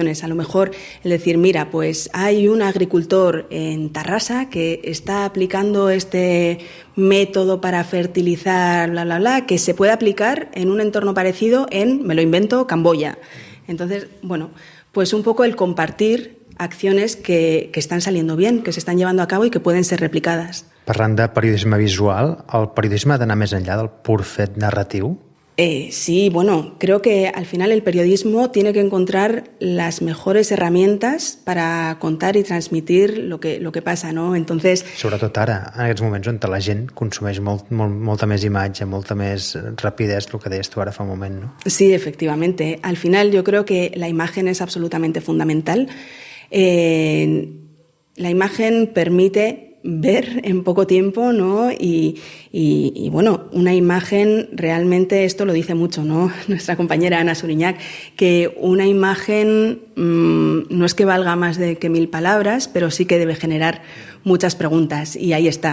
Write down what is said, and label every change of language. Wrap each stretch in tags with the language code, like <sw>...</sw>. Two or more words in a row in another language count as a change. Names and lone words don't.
<es>A lo mejor el decir, mira, pues hay un agricultor en Tarrasa que está aplicando este método para fertilizar, bla, bla, bla, que se puede aplicar en un entorno parecido en, me lo invento, Camboya. Entonces, bueno, pues un poco el compartir acciones que están saliendo bien, que se están llevando a cabo y que pueden ser replicadas.</es> <ca>Parlant de periodisme visual, el periodisme ha d'anar més enllà del pur fet narratiu?</ca> <es>Sí, bueno, creo que al final el periodismo tiene que encontrar las mejores herramientas para contar y transmitir lo que pasa, ¿no? Entonces...</es> <ca>Sobretot ara, en aquests moments on la gent consumeix molta més imatge, molta més rapidesa, el que deies tu ara fa un moment, ¿no?</ca> <es>Sí, efectivamente. Al final yo creo que la imagen es absolutamente fundamental. La imagen permite ver en poco tiempo, ¿no? Y bueno, una imagen realmente, esto lo dice mucho, ¿no? Nuestra compañera Ana Suriñac, que una imagen no es que valga más que 1000 palabras, pero sí que debe generar muchas preguntas, y ahí está.</es>